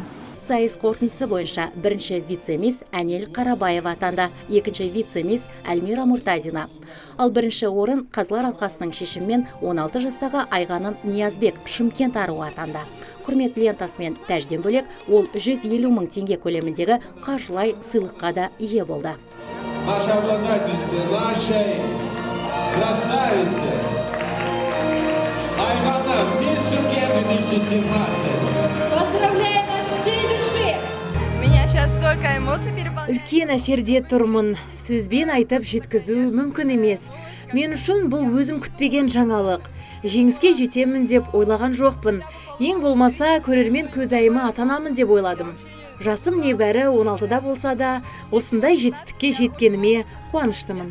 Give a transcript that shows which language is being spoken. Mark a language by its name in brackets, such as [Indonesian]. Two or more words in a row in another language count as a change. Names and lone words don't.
[Kazakh] Сайыс қорытындысы бойынша бірінші вице-мисс Әнел Қарабаева атанды, екінші вице-мисс Әлмира Мұртазина. Ал бірінші орын Қазылар алқасының шешімімен 16 жастағы Айғаным Ниязбек Шымкент аруы атанды. Құрмет лентасымен тәжден бөлек ол 150 мың теңге көлеміндегі қаржылай сыйлыққа да ие болды. [Russian] Наша обладательница нашей красавицы Айғаным Мисс Шымкент 2017. Поздравляем от всей души! Меня сейчас столько эмоций переполняет. [Kazakh] Үлкен әсерде тұрмын. Сөзбен айтып жеткізу мүмкін емес. Мен үшін бұл өзім күтпеген жаңалық. Жеңіске жетемін деп ойлаған жоқпын. Ең болмаса көрермен көзайымы атанамын деп ойладым. Жасым небәрі 16-да болса да, осындай жетістікке жеткеніме қуаныштымын.